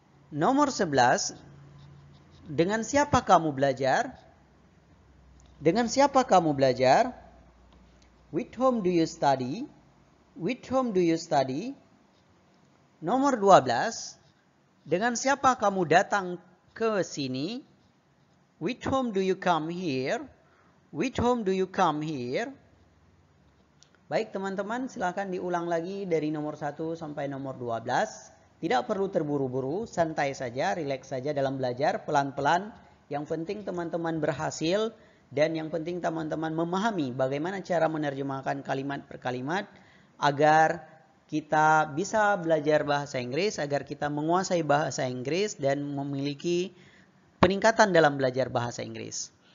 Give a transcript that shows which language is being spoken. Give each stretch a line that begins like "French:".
Indonesian: Nomor 11, dengan siapa kamu belajar? Dengan siapa kamu belajar?
English: With whom do you study? With whom do you study?
Indonesian: Nomor 12, dengan siapa kamu datang ke sini?
English: With whom do you come here? With whom do you come here?
Indonesian: Baik teman-teman, silakan diulang lagi dari nomor 1 sampai nomor 12. Tidak perlu terburu-buru, santai saja, rileks saja dalam belajar, pelan-pelan. Yang penting teman-teman berhasil dan yang penting teman-teman memahami bagaimana cara menerjemahkan kalimat per kalimat agar kita bisa belajar bahasa Inggris, agar kita menguasai bahasa Inggris dan memiliki peningkatan dalam belajar bahasa Inggris.